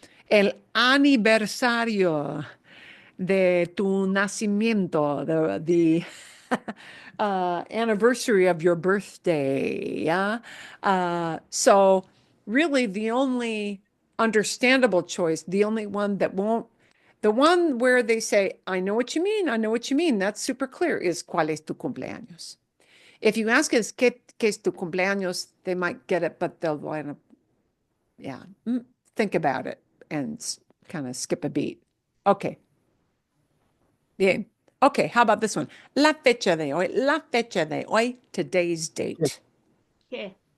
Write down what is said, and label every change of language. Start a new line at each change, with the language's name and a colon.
Spanish: El aniversario de tu nacimiento,
English: the anniversary of your birthday. Yeah. So really the only understandable choice, the only one that won't, the one where they say, I know what you mean, I know what you mean, that's super clear, is
Spanish: ¿cuál es tu cumpleaños?
English: If you ask us,
Spanish: ¿qué es tu cumpleaños?
English: They might get it, but they'll want to, yeah, think about it and kind of skip a beat. Okay. Bien. Okay, how about this one?
Spanish: La fecha de hoy. La fecha de hoy. Today's date. ¿Qué?